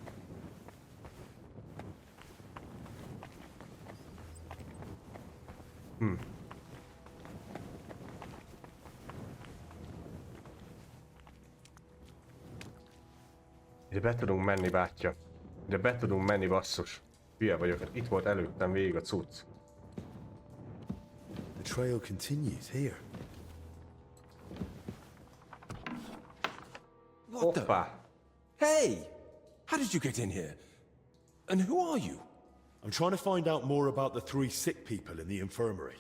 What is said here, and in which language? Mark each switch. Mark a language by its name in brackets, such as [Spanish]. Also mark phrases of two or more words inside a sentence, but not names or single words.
[Hungarian] Ide be tudunk menni, bátyja. Ide be tudunk menni, basszus. Hülye vagyok, hát itt volt előttem végig a cucc. [English] The trail continues here. What the? Hey! How did you get in here? And who are you? I'm trying to find out more about the 3 sick people in the infirmary.